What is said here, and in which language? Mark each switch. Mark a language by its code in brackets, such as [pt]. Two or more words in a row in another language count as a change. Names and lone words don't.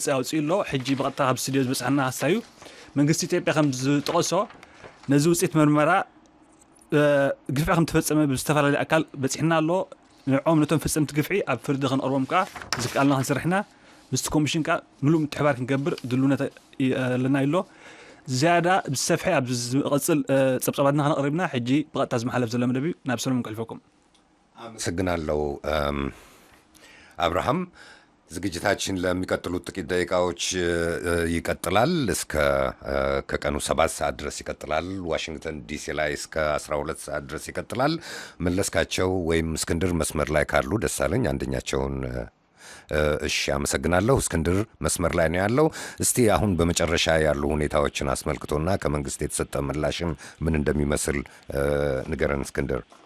[ti] ኣውፅኡ ኣሎ ሕጂ ብቐጥታ ካብ ስቱድዮ ዝበፅሐና ሃሳዩ መንግስቲ ኢትዮጵያ ከም ዝጠቐሶ ነዚ ውጽኢት መርመራ ግፍዒ ከም ተፈጸመ ብዝተፈላለዩ ኣካል በፂሕና ኣሎ ንዖም ነቶም ፍጽምቲ ግፍዒ ኣብ ፍርዲ ክንቀርቦም ከዓ ዝከኣልና ክንሰርሕና ምስቲ ኮሚሽን ከዓ ምሉእ ምትሕብባር ክንገብር ድልውነት ኣለና ኢሎ ዝያዳ ብዝሰፍሐ ኣብ ዝቐፅል ፀብፀባትና ክነቕርብና ሕጂ ብቐጥታ ዝመሓለፍ ዘሎ መደብ ናብ ሰሎሞን ከልፈኩም [am] አመሰግናለሁ አብርሃም ዝግጅታችን ለሚቀጥሉት ጥቂት ደቂቃዎች ይቀጥላል እስከ ከቀኑ 7 ሰዓት ድረስ ይቀጥላል ዋሽንግተን ዲሲ ላይ እስከ 12 ሰዓት ድረስ ይቀጥላል መለስካቸው ወይም እስክንድር መስመር ላይ ካሉ ደሳለኝ አንደኛቸውን እሺ አመሰግናለሁ እስክንድር መስመር ላይ ነው ያለው እስቲ አሁን በመጨረሻ ያሉ ሁኔታዎችን አስመልክቶና ከመንግስት የተሰጠ ምላሽም ምን እንደሚመስል ንገረን እስክንድር